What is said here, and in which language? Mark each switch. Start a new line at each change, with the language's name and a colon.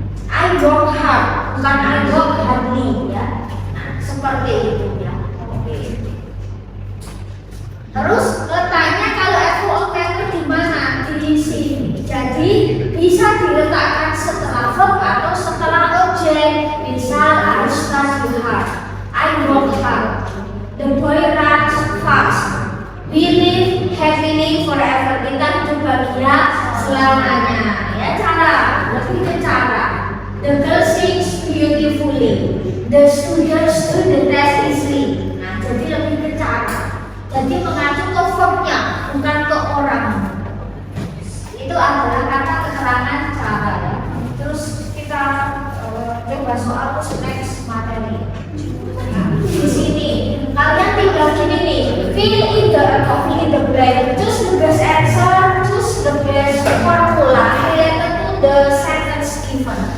English: I work hard,
Indonesian: bukan
English: I work hardly
Indonesian: ya. Nah, seperti itu ya. Oke. Terus letaknya kalau FOOK itu di mana? Di sini. Jadi bisa diletakkan setelah verb atau setelah objek. Misal
English: I study hard, I work hard. The boy runs fast. We live happily forever.
Indonesian: Kita hidup bahagia selamanya. Ya cara, lebih ke cara.
English: The girl sings beautifully. The students do the test easily.
Indonesian: Nah, jadi lebih ke cara. Jadi mengacu ke verbnya, bukan ke orang. Itu adalah kata keterangan cara ya. Terus kita coba soal next materi. Nah, di sini kalian tinggal gini nih,
English: fill in the blank, choose the best answer, choose the best formula related to the sentence given.